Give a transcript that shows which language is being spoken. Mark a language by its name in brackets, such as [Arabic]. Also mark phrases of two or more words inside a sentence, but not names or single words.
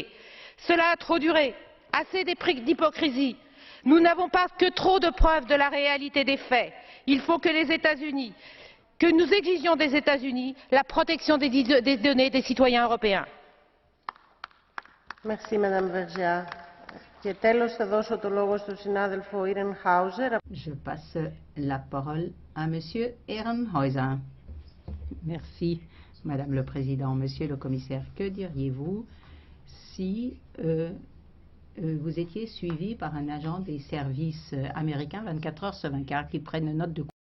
[French] Cela a trop duré, assez d'hypocrisie. Nous n'avons pas que trop de preuves de la réalité des faits. Il faut que nous exigions des États-Unis la protection des données des citoyens européens. Merci Madame Vergiat. [Greek] Και τέλος θα δώσω το λόγο στον συνάδελφο Ehrenhauser. [French] Je passe la parole à Monsieur Ehrenhauser. Merci, Madame le Président, Monsieur le Commissaire. Que diriez-vous si vous étiez suivi par un agent des services américains 24 heures sur 24 qui prennent note de